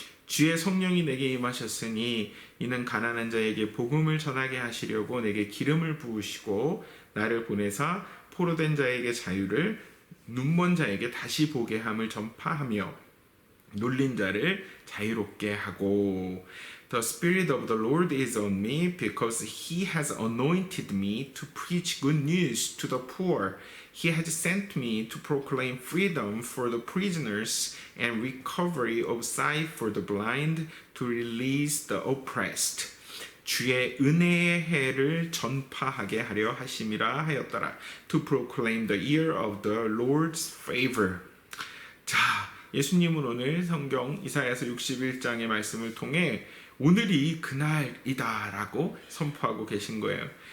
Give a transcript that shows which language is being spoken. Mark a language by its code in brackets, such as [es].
[ko] 주의 성령이 내게 임하셨으니 이는 가난한 자에게 복음을 전하게 하시려고 내게 기름을 부으시고 나를 보내사 포로된 자에게 자유를, 눈먼 자에게 다시 보게 함을 전파하며 눌린 자를 자유롭게 하고, [en] The Spirit of the Lord is on me because He has anointed me to preach good news to the poor. He has sent me to proclaim freedom for the prisoners and recovery of sight for the blind, to release the oppressed. [ko] 주의 은혜의 해를 전파하게 하려 하심이라 하였더라. [en] To proclaim the year of the Lord's favor. [ko] 자, 예수님은 오늘 성경 이사야서 61장의 말씀을 통해 오늘이 그날이다 라고 선포하고 계신 거예요.